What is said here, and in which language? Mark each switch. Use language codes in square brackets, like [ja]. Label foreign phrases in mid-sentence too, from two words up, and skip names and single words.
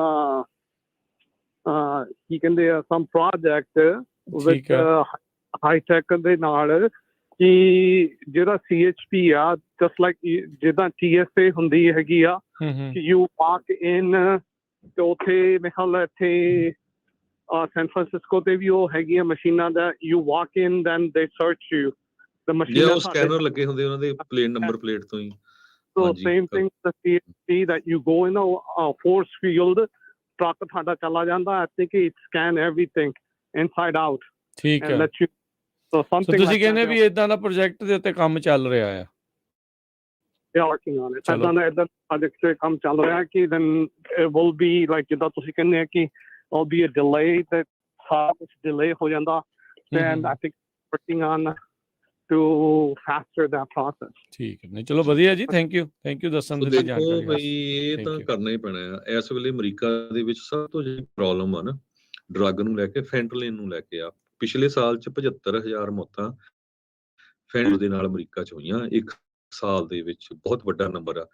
[pa] ਕੀ ਕਹਿੰਦੇ ਆ [en] some project with hightech [pa] ਦੇ ਨਾਲ, ਕਿ ਜਿਹੜਾ CHP ਆ [en] just like [pa] ਜਿੱਦਾਂ TSA ਹੁੰਦੀ ਹੈਗੀ ਆ ਕਿ [en] you park in, [pa] ਤੇ ਉੱਥੇ ਮੇਰੇ ਖਿਆਲ ਇੱਥੇ ਸੈਨ ਫਰਾਂਸਿਸਕੋ ਤੇ ਵੀ ਉਹ ਹੈਗੀਆਂ ਮਸ਼ੀਨਾਂ ਦਾ [en] you walk in then they search you the machine, [pa] ਉਹ ਸਕੈਨਰ ਲੱਗੇ ਹੁੰਦੇ ਉਹਨਾਂ ਦੇ ਪਲੇਟ ਨੰਬਰ ਪਲੇਟ ਤੋਂ ਹੀ। [en] So same thing the CHP that you go in a force field, truck [pa] ਤੁਹਾਡਾ ਚਲਾ ਜਾਂਦਾ, [en] I think it scan everything inside out [pa] ਠੀਕ [en] and [pa] ਹੈ। [en] let you, so something [pa] ਤੁਸੀਂ [en] like [pa] ਕਹਿੰਦੇ [en] that, [pa] ਵੀ ਇਦਾਂ ਦਾ ਪ੍ਰੋਜੈਕਟ ਦੇ ਉੱਤੇ ਕੰਮ ਚੱਲ ਰਿਹਾ ਆ? [en] they are working on it। [pa] ਚਲੋ। ਇਦਾਂ project ਤੇ ਕੰਮ ਚੱਲ ਰਿਹਾ ਕਿ [en] then it will be like [pa] ਜਿੱਦਾਂ ਤੁਸੀਂ ਕਹਿੰਦੇ ਆ ਕਿ [en] will be a delay, that [pa] ਸਾਰਾ ਕੁਝ delay ਹੋ ਜਾਂਦਾ, [en] and I think working on to faster that process। [pa] ਠੀਕ ਹੈ, ਨਹੀਂ ਚਲੋ ਵਧੀਆ ਜੀ, [en] thank you [pa] ਦੱਸਣ ਦੇ ਲਈ ਦੇਖੋ ਜਾਣਕਾਰੀ ਬਈ ਵਾਸਤੇ। ਇਹ ਤਾਂ ਕਰਨਾ ਹੀ ਪੈਣਾ ਆ। ਇਸ ਵੇਲੇ ਅਮਰੀਕਾ ਦੇ ਵਿੱਚ ਸਭ ਤੋਂ ਜਿਹੜੀ ਪ੍ਰੋਬਲਮ ਆ ਨਾ ਡਰੱਗ ਨੂੰ ਲੈ ਕੇ, ਫੈਂਟਲਿਨ ਨੂੰ ਲੈ ਕੇ ਆ। ਪਿਛਲੇ ਸਾਲ ਚ 75,000 ਮੌਤਾਂ ਫੈਂਟਲ ਦੇ ਨਾਲ ਅਮਰੀਕਾ ਚ ਹੋਈਆਂ ਇੱਕ ਸਾਲ ਦੇ ਵਿੱਚ, ਬਹੁਤ ਵੱਡਾ ਨੰਬਰ ਆ।